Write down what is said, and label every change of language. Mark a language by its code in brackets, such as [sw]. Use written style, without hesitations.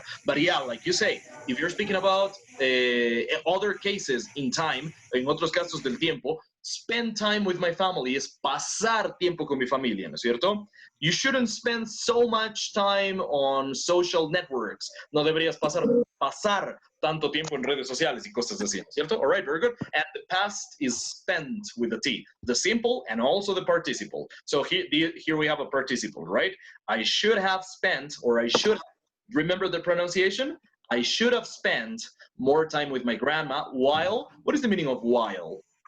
[en] But yeah, like you say, if you're speaking about other cases in time, [es] en otros casos del tiempo, [en] spend time with my family [es] es pasar tiempo con mi familia, ¿no es cierto? [en] You shouldn't spend so much time on social networks. [es] No deberías pasar tanto tiempo en redes sociales y cosas así, ¿no es cierto? [en] All right, very good. And the past is spent with the T, the simple and also the participle. So here we have a participle, right? I should have spent, or I should, remember the pronunciation? I should have spent more time with my grandma while, what is the meaning of while?